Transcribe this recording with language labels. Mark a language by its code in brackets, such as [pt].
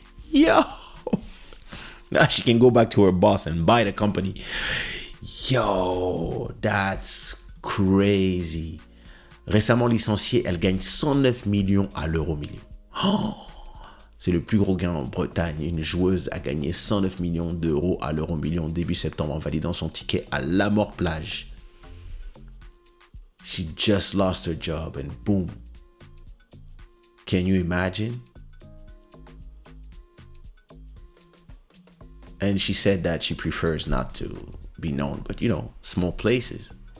[en] Yo, now she can go back to her boss and buy the company. Yo, that's crazy. [fr] Récemment licenciée, elle gagne 109 millions à l'euro million. C'est le plus gros gain en Bretagne. Une joueuse a gagné 109 millions d'euros à l'euro million début septembre en validant son ticket à la mort plage. [en] She just lost her job and boom. Can you imagine? And she said that she prefers not to be known, but small places.